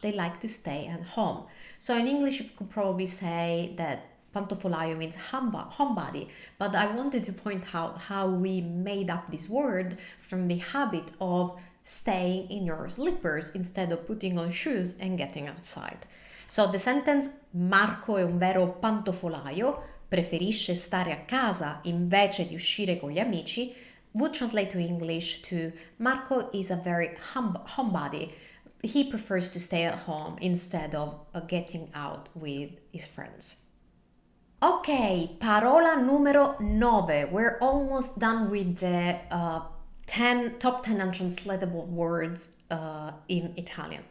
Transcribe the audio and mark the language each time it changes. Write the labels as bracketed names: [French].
[English] They like to stay at home. So in English, you could probably say that Pantofolaio means homebody, but I wanted to point out how we made up this word from the habit of staying in your slippers instead of putting on shoes and getting outside. So the sentence [Italian] Marco è un vero pantofolaio, preferisce stare a casa invece di uscire con gli amici, [English] would translate to English to Marco is a very homebody. He prefers to stay at home instead of getting out with his friends. Ok, [Italian] parola numero 9. [English] We're almost done with the top 10 untranslatable words in Italian.